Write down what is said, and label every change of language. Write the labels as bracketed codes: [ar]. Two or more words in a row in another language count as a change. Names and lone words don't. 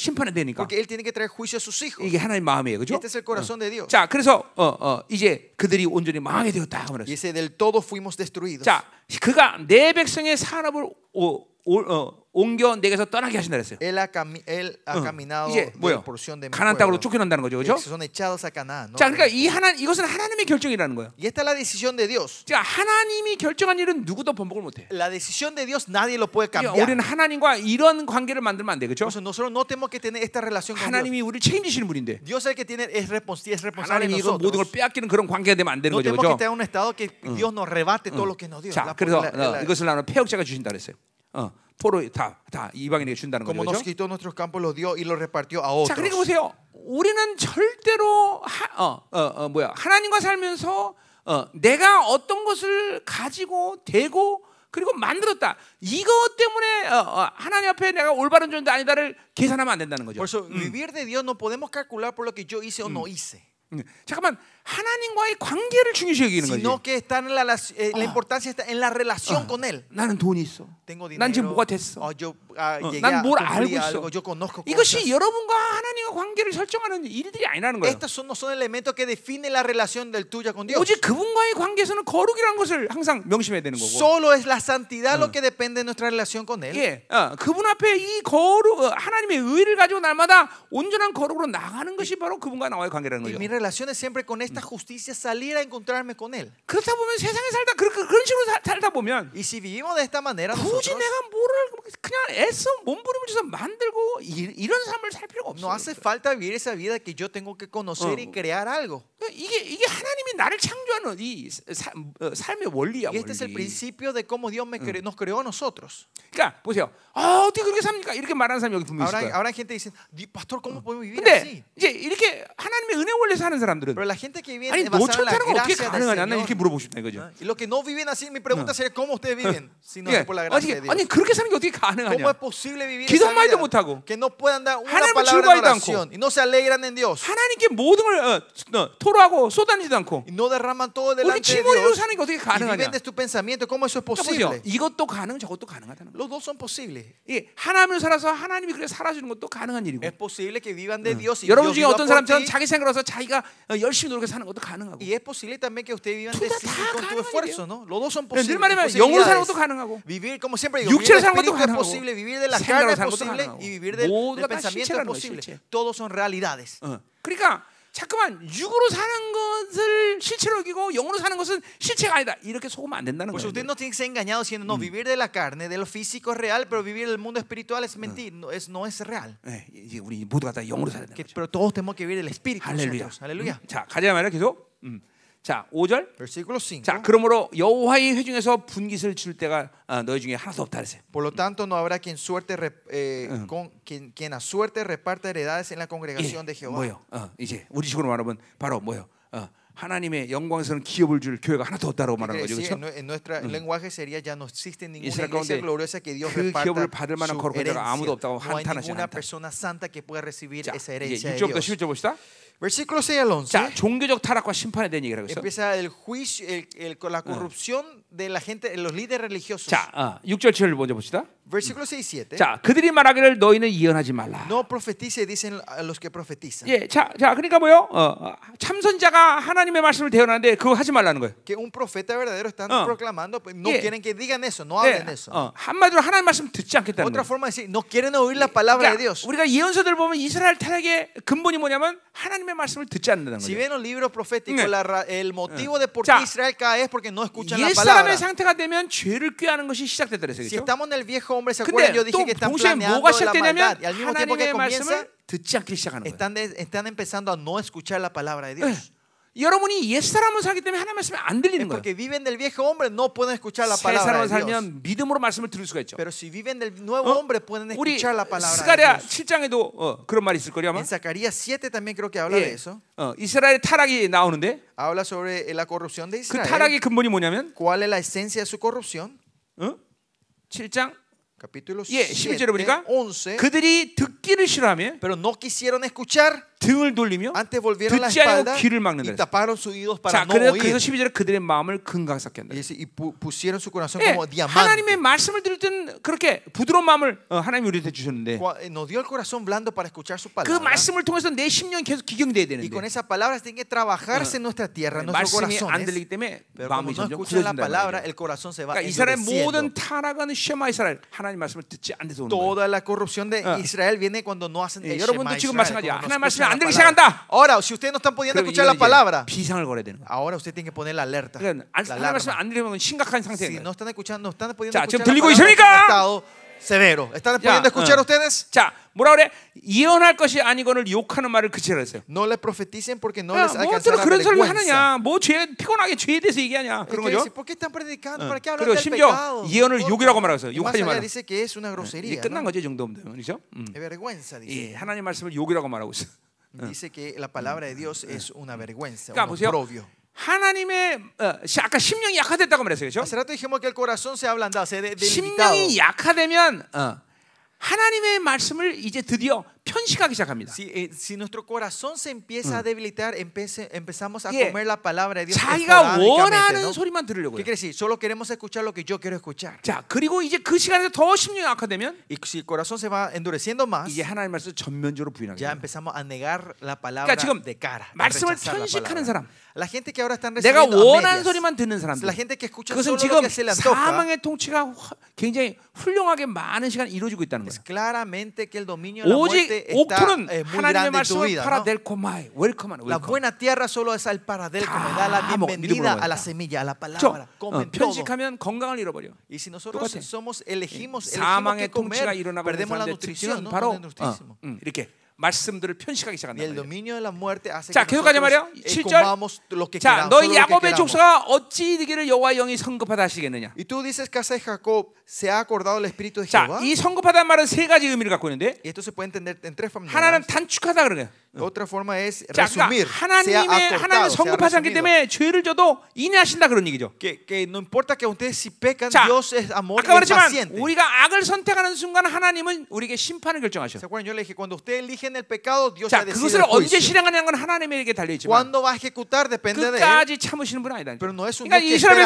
[ko] 심판해야 되니까. [es] Porque él tiene que traer juicio a sus hijos. [ko] 이게 하나님 마음이에요, 그렇죠? [es] Este es el corazón de Dios. [ko] 자, 그래서 이제 그들이 온전히 망하게 되었다 [es] Y [ko] 그랬어요. [es] ese del todo fuimos destruidos. [ko] 자, 그가 내 백성의 산업을 옮겨 내게서 떠나게 하신다 그랬어요. [es] Él ha caminado [ko] 이제 [es] de [ko] 뭐요? [es] porción de mi [ko] 가나안 땅으로 [es] pueblo. [ko] 쫓겨난다는 거죠, 그렇죠? [es] Son echados a Canaán. ¿no? [ko] 자, 그러니까 이것은 하나님의 결정이라는 거예요. [es] Y esta es la decisión de Dios. [ko] 자, 하나님이 결정한 일은 누구도 번복을 못해. [es] La decisión de Dios nadie lo puede [ko] 그러니까 [es] cambiar. [ko] 우리는 하나님과 이런 관계를 만들면 안 돼, 그렇죠? [es] Por eso nosotros no tenemos que tener esta relación con Dios. [ko] 하나님이 우리를 책임지시는 분인데 [es] Dios es el que es responsable de [ko] 하나님이 이거 모든 걸 [es] nosotros. [ko] 빼앗기는 그런 관계가 되면 안 되는 [es] No [ko] 거죠, [es] tenemos que [ko] 그렇죠? [es] estar en un estado que Dios nos rebate todo lo que nos dio. [ko] 자, 그래서 이것을 나는 폐역자가 주신다 그랬어요. 포로 다 이방인에게 준다는 거죠, [es] Como nos [ko] 그렇죠? [es] quitó nuestros campos, los dio y los repartió a [ko] 자, 그러니까 [es] otros. [ko] 보세요. 우리는 절대로 하나님과 살면서 내가 어떤 것을 가지고 되고 그리고 만들었다. 이것 때문에 하나님 앞에 내가 올바른 존재 아니다를 계산하면 안 된다는 거죠. [es] Por eso, vivir de Dios no podemos calcular por lo que yo hice o no hice. [ko] 잠깐만, 하나님과의 관계를 중요시 여기는 거지. [es] Sino que está en la importancia está en la relación con Él. [ko] 나는 돈이 있어. [es] Tengo [ko] 난 지금 [es] dinero. [ko] 뭐가 됐어. [es] Yo llegué [ko] 난 [es] a [ko] 뭘 [es] cumplir [ko] 알고 [es] algo. [ko] 있어. [es] Yo conozco [ko] 이것이 [es] cosas. [ko] 여러분과 하나님과 관계를 설정하는 일들이 아니라는 거예요. [es] Estos no son elementos que definen la relación del tuya con Dios. [ko] 오직 그분과의 관계에서는 거룩이라는 것을 항상 명심해야 되는 거고. [es] Solo es la santidad lo que depende de nuestra relación con Él. [ko] 예, 그분 앞에 이 거룩, 하나님의 의를 가지고 날마다 온전한 거룩으로 나가는 것이 바로 그분과 나와의 관계라는 [es] Y [ko] 거죠. [es] mi relación es siempre con esta justicia salir a encontrarme con Él. [ko] 그렇다 보면 세상에 살다 그런 식으로 살다 보면 [es] Y si vivimos de esta manera [ko] 굳이 [es] nosotros, [ko] 내가 뭐를 그냥 애써 몸부림쳐서 만들고 이런 삶을 살 필요가 [es] No hace [ko] 없어요. [es] falta vivir esa vida que yo tengo que conocer y crear algo. [ko] 이게 하나님이 나를 창조하는 이 삶의 원리야. [es] Y este es el [ko] 원리. [es] principio de cómo Dios nos creó a nosotros. [ko] 그러니까 보세요. 어떻게 그렇게 삽니까? 이렇게 말하는 사람이 여기 분명히 있을 거예요. [es] Ahora hay gente que dice, pastor, ¿cómo podemos vivir [ko] 근데 [es] así? [ko] 이제 이렇게 하나님의 은혜 원리 사는 사람들은 [es] Pero la gente que vive [ko] 아니 [es] basada en la [ko] 노천타는 건 어떻게 [es] gracia del [ko] 가능하냐? 나 이렇게 [es] Señor. [ko] 물어보고 싶다 이거죠. [es] Y los que no viven así, mi pregunta sería cómo ustedes viven si no [ko] 예, [es] es por la gracia de Dios. [ko] 아니 그렇게 사는 게 어떻게 [es] ¿Cómo [ko] 가능하냐? [es] es posible vivir [ko] 기도 [es] esa [ko] 한마디도 [es] vida [ko] 못하고 [es] que no puedan dar una [ko] 하나님을 [es] palabra de [ko] 즐거워하지도 [es] oración y no se alegran en Dios [ko] 하나님께 모든 걸 토로하고 쏟아내지도 않고 [es] y no derraman todo [ko] 우리 [es] delante de [ko] 지머리로 [es] Dios [ko] 사는 게 어떻게 [es] y [ko] 가능하냐? [es] viven de tu pensamiento? ¿Cómo eso es [ko] 그러니까 [es] posible? [ko] 보세요. 이것도 가능, 저것도 가능하다는 거예요. [es] Los dos son posibles. [ko] 예, 하나님을 살아서 하나님이 그렇게 살아주는 것도 가능한 일이고. [es] Es posible que vivan de Dios y [ko] 여러분 [es] Dios [ko] 중에 [es] viva [ko] 어떤 [es] por [ko] 사람처럼 [es] ti. [ko] 자기 생각으로서 자기가 열심히 노력해서 사는 것도 가능하고. [es] Y es posible también que ustedes vivan de [ko] 둘 다 [es] sí [ko] 다 [es] con tu [ko] 가능한 [es] esfuerzo, ¿no? Los dos son [ko] 늘 [es] posibles. [ko] 말하면 영으로 사는 것도 가능하고, [es] Vivir, como siempre digo, [ko] 육체로 [es] vivir del [ko] 사는 것도 [es] espíritu es [ko] 가능하고, [es] posible, vivir de la [ko] 생각으로 [es] carne es [ko] 사는 것도 [es] posible [ko] 가능하고. [es] y vivir del [ko] 모두가 다 [es] pensamiento es [ko] 실체라는 거예요, [es] posible. [ko] 실체. [es] Todos son realidades. [ko] 그러니까 잠깐만 육으로 사는 것을 실체로 여기고 영으로 사는 것은 실체가 아니다. 이렇게 속으면 안 된다는 [es] Pues [ko] 거예요. [es] usted no tiene que ser engañado diciendo, no, vivir de la carne, de lo físico es real, pero vivir del mundo espiritual es mentir, no es real. [ko] 네, 이제 우리 모두가 다 영으로 살아야 되는 거죠. [es] Pero todos tenemos que vivir del espíritu. [ko] 할렐루야. [es] nosotros. Aleluya. [ko] 자, 가자 말이야 계속. 자, 5절. [es] Versículo 5. [ko] 자, 그러므로 여호와의 회중에서 분깃을 줄 때가 너희 중에 하나도 없다 그랬어요. [es] Por lo tanto, no habrá quien a suerte reparta heredades en la congregación de Jehová. [ko] 뭐요? 이제 우리 식으로 말하면 바로 뭐요? 하나님의 영광스러운 기업을 줄 교회가 하나도 없다라고 말하는 거죠, 그렇죠? [es] En nuestro lenguaje sería ya no existe ninguna [ko] 이스라엘 [es] iglesia [ko] 가운데 [es] gloriosa que Dios [ko] 그 [es] reparta [ko] 기업을 받을 만한 [es] su [ko] 거룩한 자가 아무도 [es] herencia. [ko] 없다고 [es] No hay [ko] 한탄하시는 [es] ninguna [ko] 한탄. [es] persona santa que pueda recibir [ko] 자, [es] esa [ko] 이제 [es] herencia de [ko] 6절부터 [es] Dios. [ko] 11절 봅시다. [es] Versículo 6 al 11. [ko] 자, 종교적 타락과 심판에 대한 얘기를 하고 있어. [es] Empieza el juicio, la corrupción de la gente, de los líderes religiosos. [ko] 자, 6절 7절 먼저 봅시다. [es] Versículo 6 y 7. [ko] 자, 그들이 말하기를 너희는 예언하지 말라. [es] No profetice, dicen a los que profetizan. [ko] 예, 자, 그러니까 뭐요? 참선자가 하나님의 말씀을 대언하는데 그거 하지 말라는 거예요. [es] Que un profeta verdadero está proclamando, pues, no Yeah. quieren que digan eso, no hablen de eso. [ko] 한마디로 하나님 말씀 듣지 않겠다는 [es] Otra [ko] 거예요. [es] forma de decir, no quieren oír la palabra de [ko] 그러니까 [es] Dios. [ko] 우리가 예언서들 보면 이스라엘 타락의 근본이 뭐냐면 하나님의 말씀을 듣지 않는다는 [es] Si [ko] 거예요. [es] ven los libros proféticos, el motivo de por [ko] 자, [es] qué Israel cae es porque no escuchan la [ko] 옛 [es] palabra. [ko] 사람의 상태가 되면 죄를 꾀하는 것이 시작됐다 그랬어요. [es] Si [ko] 그렇죠? [es] estamos en el viejo hombre, ¿se [ko] 근데 [es] acuerdan? Yo dije [ko] 또 [es] que están [ko] 동시에 [es] planeando [ko] 뭐가 [es] la [ko] 시작되냐면 [es] maldad. Y al mismo tiempo que [ko] 하나님의 [es] comienza, [ko] 말씀을 듣지 않기 시작하는 거예요. [es] están empezando a no escuchar la palabra de Dios. [ko] 여러분이 옛 사람을 살기 때문에 하나님 말씀이 안 [es] Es [ko] 들리는 거예요. [es] porque viven del viejo hombre, no pueden escuchar la [ko] 새 [es] palabra [ko] 사람을 [es] de Dios. [ko] 살면 믿음으로 말씀을 들을 수가 있죠. [es] Pero si viven del nuevo hombre, pueden [ko] 우리 [es] escuchar la palabra de [ko] 스가랴 [es] Dios. [ko] 7장에도 그런 말이 있을 거예요 아마. [es] En Zacarías 7 también creo que habla de eso. [ko] 이스라엘의 타락이 나오는데 [es] Habla sobre la corrupción de [ko] 그 [es] Israel. [ko] 타락의 근본이 뭐냐면 [es] ¿Cuál es la esencia de su corrupción? [ko] 7장 [es] Capítulo [ko] 예, [es] 7, [ko] 11절에 보니까 [es] 11. [ko] 그들이 듣기를 싫어하며 [es] Pero no quisieron escuchar, [ko] 등을 돌리며 [es] antes volvieron la [ko] 듣지 않고 [es] espalda [ko] 귀를 막는다. [es] y taparon sus oídos [ko] 자, [es] para no [ko] 그래서 [es] oír. [ko] 12절에 그들의 마음을 금강삭게 한다. [es] Y pusieron su corazón [ko] 예, [es] como diamante. [ko] 하나님의 말씀을 들을 땐 그렇게 부드러운 마음을 하나님이 우리한테 주셨는데 [es] Nos dio el corazón blando para escuchar su [ko] 그 [es] palabra. [ko] 말씀을 통해서 내 심령이 계속 기경돼야 [es] Y con [ko] 되는데 [es] esa palabra tiene que trabajarse en nuestra tierra, en nuestros [ko] 말씀이 안 [es] corazones. [ko] 들리기 때문에 [es] Pero como [ko] 마음이 [es] no [ko] 점점 [es] escuchan la [ko] 굳어진다 [es] palabra, [ko] 말이에요. [es] el corazón se va [ko] 그러니까 이스라엘 [es] endureciendo. [ko] 모든 타락은 [he] שמע ישראל [ko] 하나님 말씀을 듣지 않는 데서 오는 거예요. [es] Toda la corrupción de Israel viene cuando no hacen el [ko] 여러분도 [es] Shema [ko] 지금 [es] Israel, [ko] 마찬가지야. [es] cuando no [ko] 하나님 말씀이 [es] escuchan [ko] 안 [es] la [ko] 들리기 [es] palabra. [ko] 시작한다. [es] Ahora, si ustedes no están pudiendo [ko] 그럼 [es] escuchar la [ko] 이건 이제 [es] palabra, [ko] 비상을 걸어야 되는 거예요. [es] ahora usted tiene que poner la alerta. [ko] 그러니까 [es] La [ko] 하나님 말씀이 [es] alarma. [ko] 안 들리면 심각한 [es] Si [ko] 상태예요. [es] no están escuchando, no están pudiendo [ko] 자, 지금 [es] escuchar la [ko] 들리고 [es] palabra, es un [ko] 있습니까? [es] estado severo. ¿Están pudiendo escuchar ustedes? [ko] 자, 뭐라 그래? 예언할 것이 아니거늘 욕하는 말을 그치라 했어요. [es] No le profeticen porque no [ko] 야, [es] les [ko] 뭐 [es] alcanzará [ko] 어쩌러 그런 소리를 [es] vergüenza. [ko] 하느냐? 뭐 죄 피곤하게 죄에 대해서 얘기하냐? 그런 거죠. [es] ¿Por qué están predicando? ¿Para qué hablan [ko] 그리고 [es] del [ko] 심지어 [es] pecado? [ko] 예언을 욕이라고 말하고 있어요. [es] Y más [ko] 욕하지 [es] allá [ko] 마라. [es] dice que es una [ko] 이게 [es] grosería. [ko] 끝난 [es] ¿no? [ko] 거죠, 이 정도면 되면 그렇죠? [es] Es vergüenza, dice. [ko] 예, 하나님 말씀을 욕이라고 말하고 있어. [es] Dice que la palabra de Dios es una vergüenza, [ko] 그러니까 [es] un [ko] 보세요. [es] oprobio. [ko] 하나님의 아까 심령이 약화됐다고 말했어요, 그렇죠? [es] Hace rato dijimos que el corazón se ha ablandado, se ha debilitado. [ko] 심령이 약화되면 하나님의 말씀을 이제 드디어 편식하기 시작합니다. [es] Si nuestro corazón se empieza a debilitar, empezamos a [ko] 예. [es] comer la palabra de Dios [ko] 자기가 [es] esporádicamente, [ko] 원하는 [es] ¿no? [ko] 소리만 들으려고요. [es] ¿Qué quiere decir? Solo queremos escuchar lo que yo quiero escuchar. [ko] 자, 그리고 이제 그 시간에서 더 심령이 약화되면 [es] Y si el corazón se va endureciendo más, [ko] 이제 하나님 말씀을 전면적으로 부인하게 [es] ya [ko] 됩니다. [es] empezamos a negar la palabra [ko] 그러니까 지금 [es] de cara. a [ko] 말씀을 [es] rechazar la [ko] 편식하는 [es] palabra. [ko] 사람, [es] La gente que ahora están [ko] 내가 [es] recibiendo a [ko] 원하는 [es] medias, [ko] 소리만 듣는 사람들, [es] la gente que escucha [ko] 그것은 [es] solo lo [ko] 지금 [es] que se le antoja, [ko] 사망의 통치가 굉장히 훌륭하게 많은 시간 이루어지고 있다는 [es] es [ko] 거예요. [es] claramente que el dominio de la [ko] 오직 [es] muerte [ko] 옥토는 [es] muy [ko] 하나님의 [es] grande en tu [ko] 말씀을 [es] vida, ¿no? [ko] 파라델코마이 웰컴하는 [es] La [ko] 웰컴. [es] buena tierra solo es el paradelco, me da la [ko] 다 먹- [es] bienvenida [ko] 믿음으로 [es] a la [ko] 먹는다. [es] semilla, a la [ko] 그렇죠? [es] palabra. Comen todo. [ko] 편식하면 건강을 잃어버려. [es] Y si nosotros [ko] 똑같아. [es] elegimos [ko] 사망의 [es] que comer, [ko] 통치가 일어나고 있는 [es] perdemos la [ko] 사람들의 [es] nutrición, [ko] 특징은 [es] ¿no? [ko] 바로 [es] No es nutrísimo. [ko] 이렇게 말씀들을 편식하기 [es] Y [ko] 시작한다. [es] el dominio de la muerte hace [ko] 자, [es] que [ko] 계속 가자 말이야. [es] nosotros [ko] 7절. [es] comamos lo que [ko] 자, [es] queramos, [ko] 너희 [es] solo lo que [ko] 야곱의 [es] queramos. [ko] 족속아 어찌 이르기를 여호와 영이 성급하다 하시겠느냐. [es] Y tú dices, casa de Jacob, ¿se ha acordado el espíritu de [ko] 자, [es] Jehová? [ko] 이 성급하다는 말은 세 가지 의미를 갖고 있는데 [es] Y esto se puede entender en tres formas. [ko] 하나는 단축하다 그러네요. [es] Otra forma es [ko] 자, [es] resumir. [ko] 그러니까 [es] Se ha [ko] 하나님은 [es] acortado, se ha [ko] 성급하지 않기 [es] resumido. [ko] 때문에 죄를 져도 인내하신다 그런 얘기죠. [es] Que no importa que ustedes si pecan, [ko] 자, [es] Dios es amor [ko] 아까 [es] y es [ko] 말했지만 [es] paciente. [ko] 우리가 악을 선택하는 순간 하나님은 우리에게 심판을 결정하셔. [es] ¿Se acuerdan? Yo le dije, cuando ustedes eligen el pecado, Dios [ko] 자, [es] ya decide [ko] 그것을 [es] el [ko] 언제 [es] juicio. [ko] 실행하냐는 건 하나님에게 달려 있지만 [es] ¿Cuándo va a ejecutar? Depende de él. [ko] 끝까지 참으시는 분은 아니다. [es] Pero no es un [ko] 그러니까 [es] Dios que espera